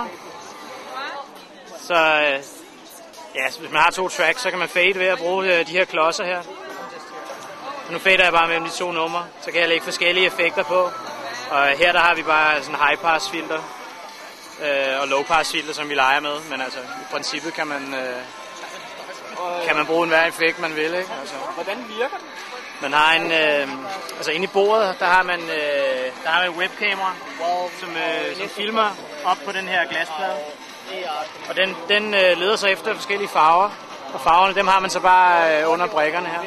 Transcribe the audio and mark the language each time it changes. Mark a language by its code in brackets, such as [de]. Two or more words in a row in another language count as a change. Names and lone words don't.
[da] Så ja, hvis man har 2 tracks, så kan man fade ved at bruge de her klodser her. Og nu fader jeg bare mellem de 2 numre, så kan jeg lægge forskellige effekter på. Og her der har vi bare sådan [en] high pass filter [da] og [en] low pass filter, [da] som vi leger med. Men altså i princippet kan man bruge enhver effekt man vil, ikke? Altså. Hvordan virker det? Man har en, altså inde i bordet, der har man et webkamera, som filmer op på den her glasplade. Og den leder sig efter forskellige farver, og farverne dem har man så bare under brikkerne her.